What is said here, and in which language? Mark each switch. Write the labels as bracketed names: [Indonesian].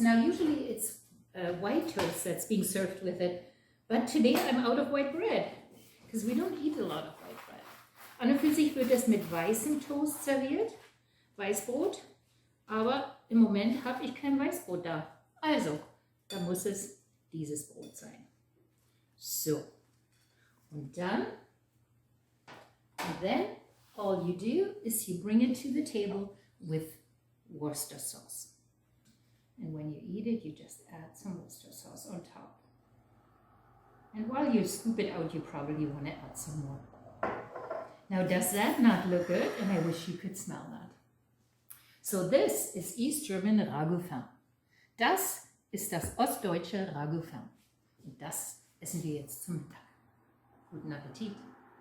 [English] Now usually it's white toast that's being served with it, but today I'm out of white bread because we don't eat a lot of white bread. [German] An und für sich wird das mit weißem Toast serviert, Weißbrot, aber im Moment habe ich kein Weißbrot da. Also, da muss es dieses Brot sein. So, und dann, [English] and then all you do is you bring it to the table with Worcester sauce. And when you eat it, you just add some Worcester sauce on top. And while you scoop it out, you probably want to add some more. Now, does that not look good? And I wish you could smell that. So this is East German Ragout. [German] Das ist das ostdeutsche Ragout. Und das essen wir jetzt zum Mittag. Guten Appetit!